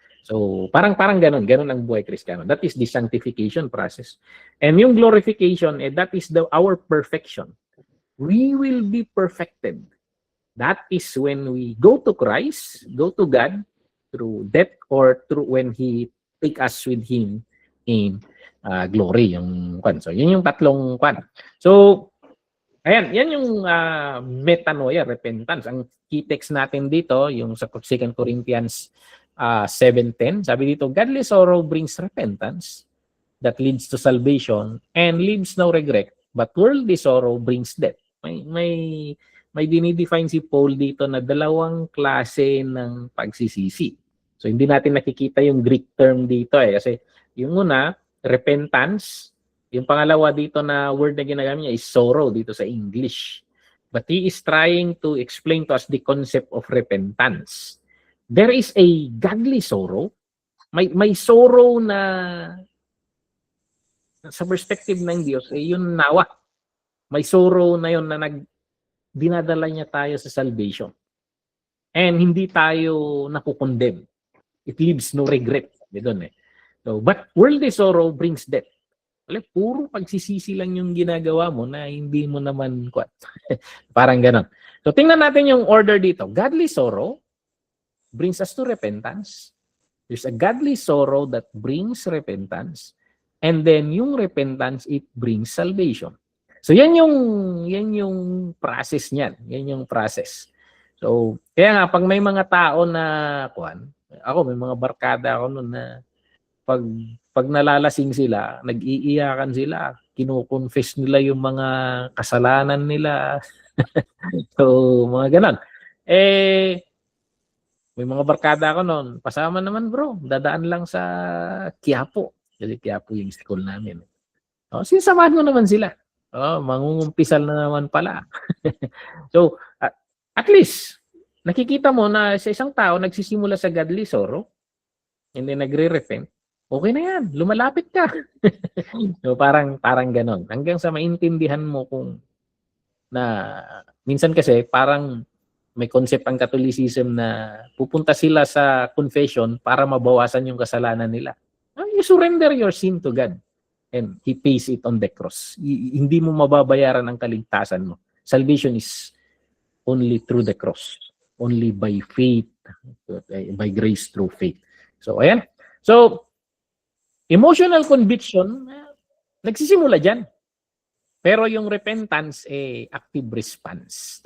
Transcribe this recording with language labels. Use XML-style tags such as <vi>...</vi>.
<tl>So, parang ganun ang buhay Kristiyano.</tl> <en>That is the sanctification process. And yung glorification, that is our perfection. We will be perfected. That is when we go to Christ, go to God, through death or through when He take us with Him in glory.</en> <tl>So, yun yung tatlong kwan. So, ayan, yan yung metanoia, repentance. Ang key text natin dito, yung sa</tl> <en>2 Corinthians 7:10, sabi dito, godly sorrow brings repentance that leads to salvation and leaves no regret, but worldly sorrow brings death.</en> <tl>May dinidefine si Paul dito na dalawang klase ng pagsisisi. So, hindi natin nakikita yung Greek term dito kasi yung una, repentance. Yung pangalawa dito na word na ginagamit niya is sorrow dito sa English.</tl> <en>But he is trying to explain to us the concept of repentance. There is a godly sorrow.</en> <tl>May sorrow na sa perspective ng Diyos, yun nawa. May sorrow na yun na dinadala niya tayo sa salvation.</tl> <en>And</en> <tl>hindi tayo nakukondemn.</tl> <en>It leaves no regret.</en> <tl>So,</tl> <en>but worldly sorrow brings death.</en> <tl>Puro pagsisisi lang yung ginagawa mo na hindi mo naman parang ganon. So, tingnan natin yung order dito.</tl> <en>Godly sorrow brings us to repentance. There's a godly sorrow that brings repentance. And then, yung repentance, it brings salvation.</en> <tl>So, yan yung process</tl> <en>niyan. Yan yung process.</en> <tl>So, kaya nga, pag may mga tao na, ako, may mga barkada ako noon na pag, pag nalalasing sila, nag-iiyakan sila, kino-confess nila yung mga kasalanan nila. So, mga ganon. Eh, may mga barkada ako noon, pasama naman bro, dadaan lang sa Quiapo. Kasi Quiapo yung school namin. Sinasamahan mo naman sila. Mangungumpisal na naman pala. So, at least, nakikita mo na sa isang tao nagsisimula sa godly sorrow, hindi nagre-repent, okay na yan, lumalapit ka. So, parang ganon. Hanggang sa maintindihan mo kung na minsan kasi parang may concept ang Catholicism na pupunta sila sa confession para mabawasan yung kasalanan nila.</tl> <en>You surrender your sin to God and He pays it on the cross.</en> <tl>Hindi mo mababayaran ang kaligtasan mo.</tl> <en>Salvation is only through the cross. Only by faith, by grace through faith.</en> <tl>So, ayan. So, emotional conviction, nagsisimula dyan. Pero yung repentance, active response.</tl>